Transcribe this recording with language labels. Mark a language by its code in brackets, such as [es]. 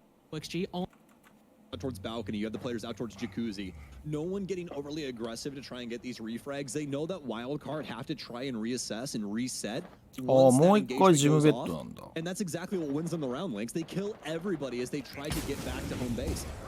[en] Towards balcony, you have the players out towards jacuzzi. No one getting overly aggressive to try and get these refrags. They know that Wildcard have to try and reassess and reset. [ja] もう一回ジムベッドなんだ。 [en] And that's exactly what wins them the round, Links. They kill everybody as they try to get back to home base.